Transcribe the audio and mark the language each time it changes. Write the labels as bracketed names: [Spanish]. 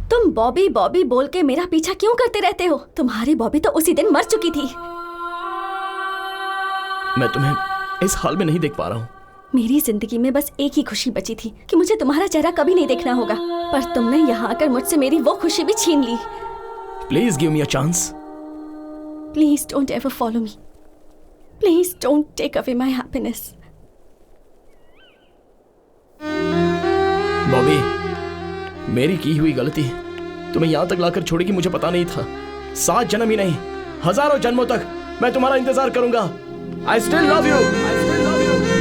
[Hindi] तुम बॉबी बॉबी बोल के मेरा पीछा क्यों करते रहते हो? तुम्हारी बॉबी तो उसी दिन मर चुकी थी। मैं तुम्हें इस हाल में नहीं देख पा रहा हूँ। मेरी जिंदगी में बस एक ही खुशी बची थी कि मुझे तुम्हारा चेहरा कभी नहीं देखना होगा, पर तुमने यहाँ आकर मुझसे मेरी वो खुशी भी छीन ली। [English] Please give me a chance. Please don't ever follow me. Please don't take away my happiness. [Hindi] Bobby, मेरी की हुई गलती तुम्हें यहाँ तक लाकर छोड़ेगी मुझे पता नहीं था। 7 जन्म ही नहीं, हजारों जन्मों तक मैं तुम्हारा इंतजार करूंगा। [English] I still love you. I still love you.